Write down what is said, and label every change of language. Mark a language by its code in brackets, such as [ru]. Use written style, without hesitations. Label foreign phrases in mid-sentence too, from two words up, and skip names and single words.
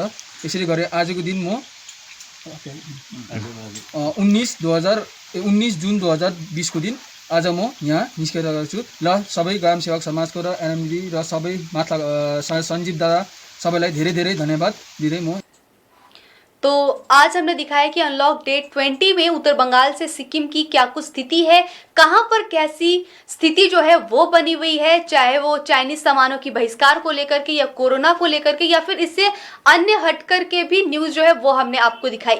[ne] यसरी गरे आजको दिन म 19 जुन 2020 को दिन आज म यहाँ निस्केर गएको छु ल सबै ग्राम सेवक समाजको र एनएमडी र सबै माथला सञ्जीव दादा सबैलाई धेरै धेरै धन्यवाद दिँदै म। [hi] तो आज हमने दिखाया कि [en] unlock day [hi] 20 में उत्तर बंगाल से सिक्किम की क्या कुछ स्थिति है, कहां पर कैसी स्थिति जो है वो बनी हुई है, चाहे वो चाइनीज सामानों की बहिष्कार को लेकर के या कोरोना को लेकर के या फिर इससे अन्य हटकर के भी न्यूज जो है वो हमने आपको दिखाई।